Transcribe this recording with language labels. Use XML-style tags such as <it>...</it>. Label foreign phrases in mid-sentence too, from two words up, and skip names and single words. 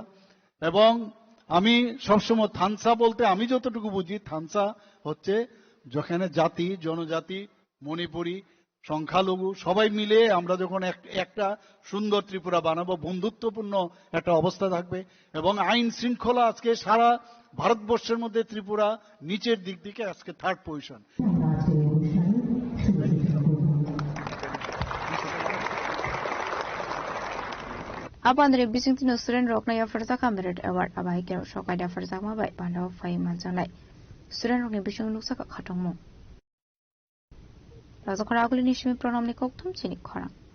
<bn>এবং আমি সবসময় থানসা বলতে আমি যতটুকু বুঝি, থানসা হচ্ছে যেখানে জাতি, জনজাতি, মণিপুরী, সংখ্যালঘু সবাই মিলে আমরা যখন একটা সুন্দর ত্রিপুরা বানাবো, বন্ধুত্বপূর্ণ একটা অবস্থা থাকবে এবং আইন শৃঙ্খলা আজকে সারা ভারতবর্ষের মধ্যে ত্রিপুরা নিচের দিক থেকে আজকে 3rd পজিশন।</bn> <trp>Abandre bisingtino student rokna ya farza</trp> <en>merit award</en> <trp>abai kero shokai da farza ma bai bando fai manjanai student rokni bising nuksa ka khatongmo razo khara aguli nishmi pronamni kokthum chini khara</trp>